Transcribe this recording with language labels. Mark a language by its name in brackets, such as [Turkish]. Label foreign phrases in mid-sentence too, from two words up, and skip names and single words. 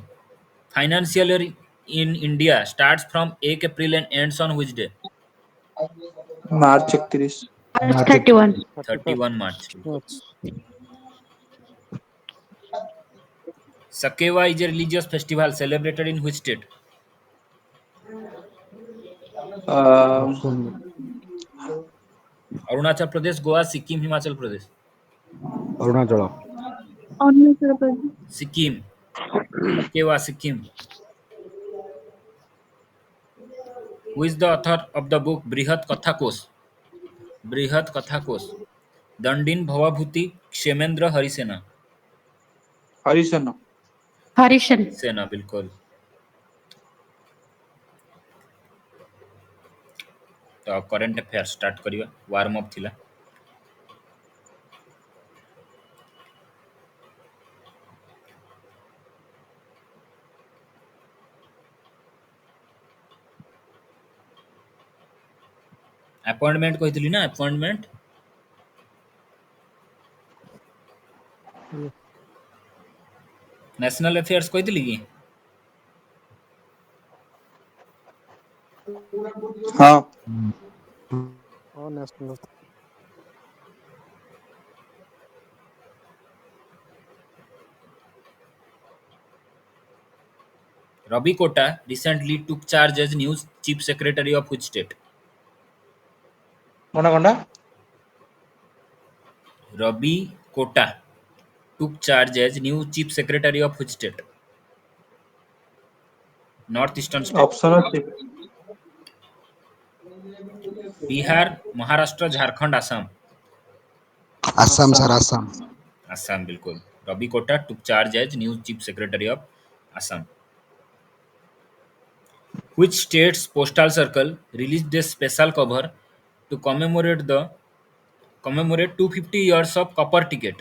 [English] Financial year in India starts from 1 April and ends on which day? March 31. ମାର୍ଚ୍ଚ 31 March. March. Sakewa is a religious festival celebrated in which state? ଅପସନ Arunachal Pradesh, Goa, Sikkim, Himachal Pradesh. ଅରୁଣାଚଳ। Sikkim. Sakewa, Sikkim. Who is the author of the book Brihat Katha Kosh? Brihat Katha Kosh. [Hindi] दंडिन भवाभूति क्षेमेंद्र हरिसेना। हरिशन। हरिशन। सेना बिल्कुल। [Odia] ତ [English] current affair start [Odia] କରିଆ [English] warm up [Odia] ଥିଲା। अपॉइंटमेंट କହିଥିଲି ନା अपॉइंटमेंट [English] national affairs [Odia] କହିଥିଲି କି हाँ। हाँ नेशनल [English] Ravi Kota recently took charge as new chief secretary of which state? [Hindi] कौन कौन [English] Ravi Kota took charge as new chief secretary of which state? Northeastern state. [Odia] ଅପସନ ଅଛି [English] Bihar, Maharashtra, Jharkhand, Assam. Assam, sir, Assam. [Hindi] Assam बिल्कुल. [English] Ravi Kota took charge as new chief secretary of Assam. Which state's postal circle released a special cover to commemorate 250 years of copper ticket?